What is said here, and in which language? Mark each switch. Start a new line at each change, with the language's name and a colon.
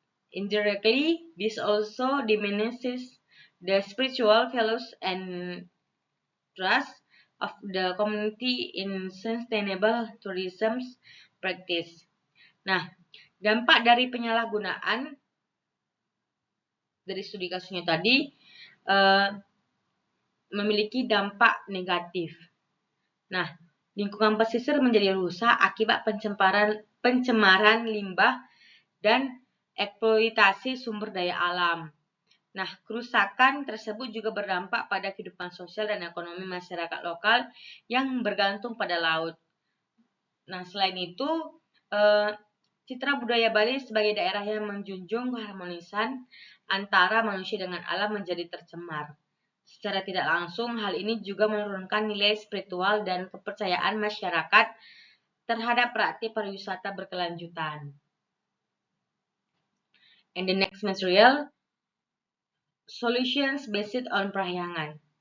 English: Indirectly, this also diminishes the spiritual values and trust of the community in sustainable tourism practice.
Indonesian: Nah, dampak dari penyalahgunaan dari studi kasusnya tadi memiliki dampak negatif. Nah, lingkungan pesisir menjadi rusak akibat pencemaran limbah dan eksploitasi sumber daya alam. Nah, kerusakan tersebut juga berdampak pada kehidupan sosial dan ekonomi masyarakat lokal yang bergantung pada laut. Nah, selain itu, citra budaya Bali sebagai daerah yang menjunjung keharmonisan antara manusia dengan alam menjadi tercemar. Secara tidak langsung, hal ini juga menurunkan nilai spiritual dan kepercayaan masyarakat terhadap praktik pariwisata berkelanjutan.
English: And the next material, solutions based on Prahyangan.